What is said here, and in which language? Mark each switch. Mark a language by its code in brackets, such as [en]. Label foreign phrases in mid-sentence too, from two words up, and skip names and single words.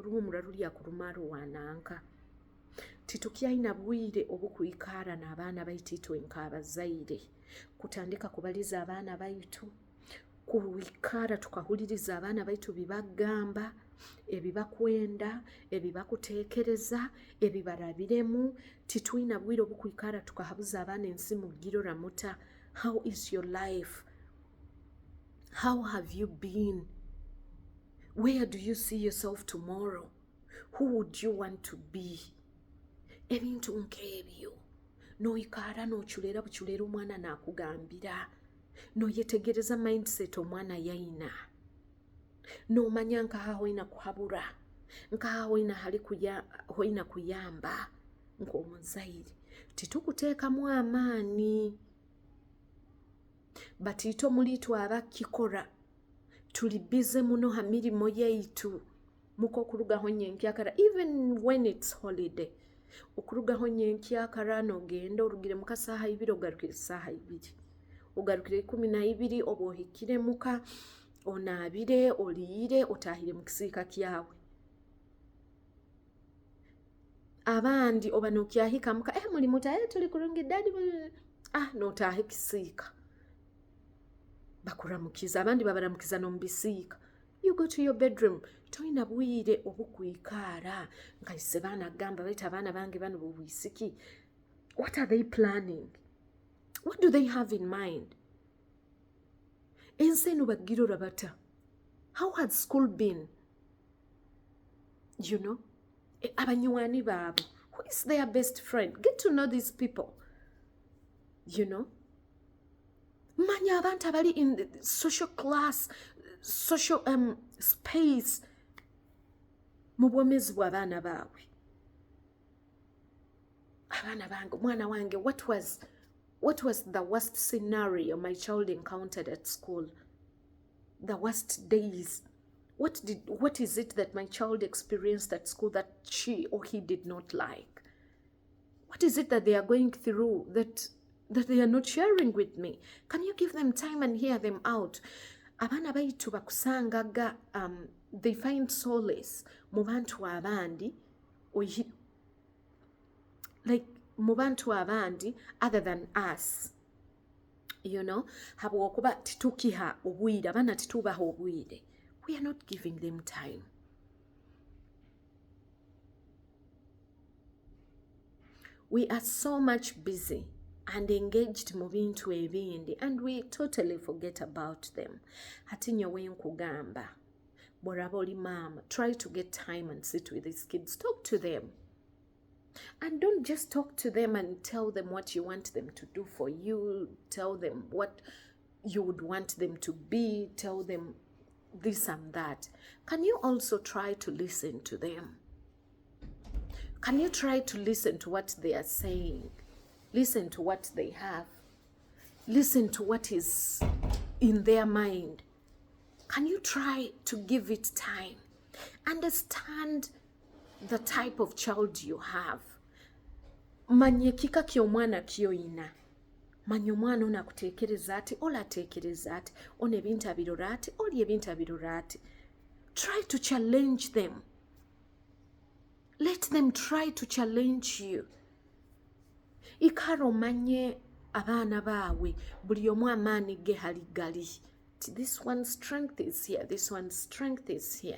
[nyo] oruhumura rulya kurumaro wananka titukyalina bwire obukwikara n'abaana baitu itwe nk'abazaire kutandika kubaliza abaana baitu kuwikara tukahuliriza abaana baitu bibagamba ebibakwenda ebibakuteekereza ebibarabiremu titwina bwire obukwikara tukahabuza abaana ensi mu ggiro ramuta. [en] How is your life? How have you been? Where do you see yourself tomorrow? Who would you want to be? [nyo] Ebintu nk'ebyo noyikara nokyulera bukyulera omwana nakugambira noyetegereza mindset omwana yayina nomanya nkaho ina kuhabura nka hoina kuyamba Nkomuzaire titukuteekamu amaani batito mulitu abakikora tuli bize muno ha mirimo yaitu muko kurugaho nyenkyakara [en] even when it's holiday [nyo] okurugaho nyenkyakara nogenda orugire muka saha 2 ogarukire saha 2 ogarukire 12 obohikire muka onabire oliire otahire mu kisiika kyawe abandi oba nokyahika muka muli mutaye tuli kurungi dadi notahe kisiika bakuramukiza abandi babaramukiza no mbisiika [en] you go to your bedroom [nyo] toina bwire obukwikara nkaise bana gamba baita abana bange bano bubwisiki [en] what are they planning? What do they have in mind? [nyo] Enseno bagiro rabata. [en] How had school been? You know? [nyo] Abanyuani babo. [en] Who is their best friend? Get to know these people. You know? [nyo] Manya abantu abali [en] in the social class, social space. [nyo] Mubwomezi bw'abaana baabwe. Abaana bange, mwana wange, [en] what was the worst scenario my child encountered at school? The worst days. What is it that my child experienced at school that she or he did not like? What is it that they are going through that they are not sharing with me? Can you give them time and hear them out? [nyo] Abaana baitu bakusangaga [en] they find solace [nyo] mu bantu abandi like mu bantu abandi [en] other than us. You know, [nyo] habwokuba titukiha obwire abana titubaha obwire. [en] We are not giving them time. We are so much busy and engaged [nyo] mu bintu ebindi [en] and we totally forget about them. [nyo] Hati nyowe nkugamba bw'oraba oli mama, [en] try to get time and sit with these kids. Talk to them. And don't just talk to them and tell them what you want them to do for you. Tell them what you would want them to be. Tell them this and that. Can you also try to listen to them? Can you try to listen to what they are saying? Listen to what they have. Listen to what is in their mind. Can you try to give it time? Understand the type of child you have. [nyo] Manye kika ky'omwana kyoyina. Manye omwana ono akuteekereza ati, ola ateekereza ati, ono ebintu abirora ati, oli ebintu abirora ati. [en] Try to challenge them. Let them try to challenge you. [nyo] Ikaro manye abaana baawe, buli omu amaani ge hali gali. [en] This one's strength is here, this one's strength is here.